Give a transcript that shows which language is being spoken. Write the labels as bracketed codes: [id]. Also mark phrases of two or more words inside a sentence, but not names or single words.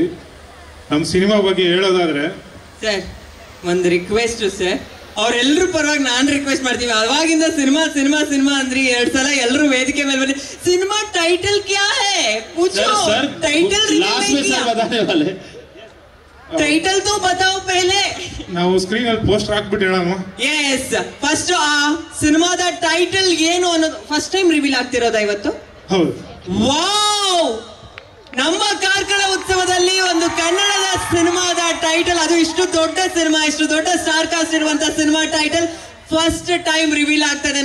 [kn] ನಮ್ಮ ಸಿನಿಮಾ ಬಗ್ಗೆ ಹೇಳೋದಾದ್ರೆ ಸರ್, ಒಂದು [en] request sir, [kn] ಅವ್ರೆಲ್ಲರೂ ಪರವಾಗಿ ನಾನು ರಿಕ್ವೆಸ್ಟ್ ಮಾಡ್ತೀವಿ. ಅವಾಗಿಂದ ಸಿನಿಮಾ ಸಿನಿಮಾ ಸಿನಿಮಾ ಅಂದ್ರಿ 2 ಸಲ ಎಲ್ಲರೂ ವೇದಿಕೆ ಮೇಲೆ ಬನ್ನಿ. [en] cinema title [hi] क्या है पूछो, [en] title title [hi] तो बताओ पहले. [kn] ನಾವು ಸ್ಕ್ರೀನ್ ಅಲ್ಲಿ ಪೋಸ್ಟರ್ ಹಾಕ್ಬಿಟ್ಟು ಹೇಳೋಣ. ಎಸ್, ಫಸ್ಟ್ ಆ ಸಿನಿಮಾದ ಟೈಟಲ್ ಏನು ಅನ್ನೋದು [en] first time reveal [kn] ಆಗ್ತಿರೋದಾ ಇವತ್ತು? ಹೌದು. ವಾವ್, ನಮ್ಮ ಕಾರ್ಕಳ ಉತ್ಸವದಲ್ಲಿ ಒಂದು ಕನ್ನಡದ ಸಿನಿಮಾದ ಟೈಟಲ್, ಅದು ಇಷ್ಟು ದೊಡ್ಡ ಸಿನಿಮಾ, ಇಷ್ಟು ದೊಡ್ಡ [en] star cast [kn] ಇರುವಂತ ಸಿನಿಮಾ ಟೈಟಲ್ [en] first time reveal [kn] ಆಗ್ತದೆ.